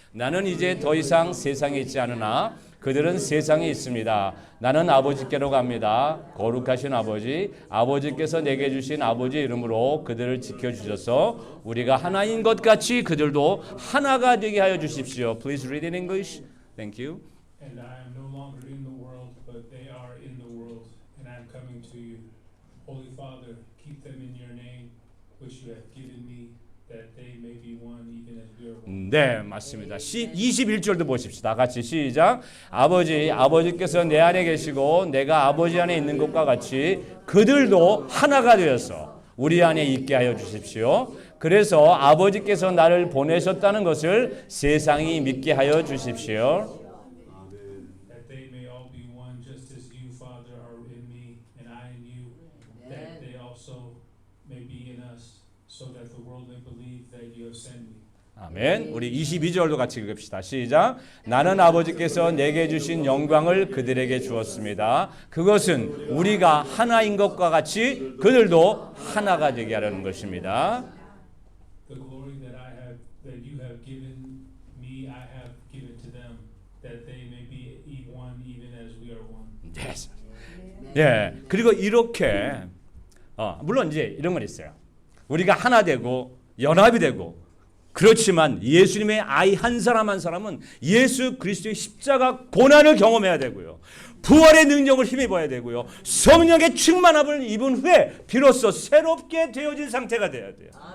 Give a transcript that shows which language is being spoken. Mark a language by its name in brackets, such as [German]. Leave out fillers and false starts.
[Korean] 나는 이제 더 이상 세상에 있지 않으나 그들은 세상에 있습니다. 나는 아버지께로 갑니다. 거룩하신 아버지, 아버지께서 내게 주신 아버지의 이름으로 그들을 지켜주셔서 우리가 하나인 것 같이 그들도 하나가 되게 하여 주십시오. [English] Please read in English. Thank you. And I am no longer in the world, but they are in the world, and I am coming to you. Holy Father, keep them in your name, which you have given me, that they may be one, even as we are one. [Korean] 네, 맞습니다. 21절도 보십시다. 같이 시작. 아버지께서 내 안에 계시고 내가 아버지 안에 있는 것과 같이 그들도 하나가 되어서 우리 안에 있게 하여 주십시오. 그래서 아버지께서 나를 보내셨다는 것을 세상이 믿게 하여 주십시오. [English] That they may all be one, just as you, Father, are in me, and I in you, that they also may be in us, so that the world may believe that you have sent me. [Korean] 아멘. 우리 22절도 같이 읽읍시다. 시작. 나는 아버지께서 내게 주신 영광을 그들에게 주었습니다. 그것은 우리가 하나인 것과 같이 그들도 하나가 되게 하려는 것입니다. [English] The glory that you have given me, I have given to them, that they may be one, even as we are one. Yes. 예. [Korean] 그리고 이렇게 물론 이제 이런 건 있어요. 우리가 하나 되고 연합이 되고 그렇지만 예수님의 아이 한 사람 한 사람은 예수 그리스도의 십자가 고난을 경험해야 되고요. 부활의 능력을 힘입어야 되고요. 성령의 충만함을 입은 후에 비로소 새롭게 되어진 상태가 돼야 돼요.